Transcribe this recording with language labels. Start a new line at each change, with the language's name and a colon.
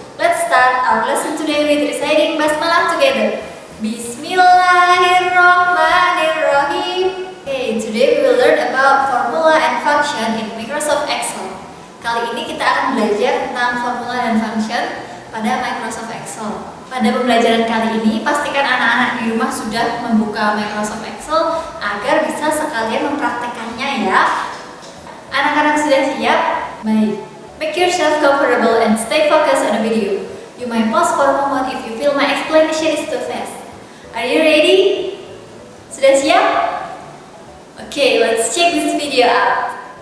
English: Let's start our lesson today with reciting Basmalah together.
Arabic: Bismillahirrahmanirrahim.
English: Okay, today we will learn about formula and function in Microsoft Excel.
Indonesian: Kali ini kita akan belajar tentang formula dan function pada Microsoft Excel. Pada pembelajaran kali ini, pastikan anak-anak di rumah sudah membuka Microsoft Excel agar bisa sekalian mempraktekannya ya. Anak-anak sudah siap? Baik.
English: Make yourself comfortable and stay focused on the video. You might pause for a moment if you feel my explanation is too fast. Are you ready?
Indonesian: Sudah siap?
English: Okay, let's check this video out.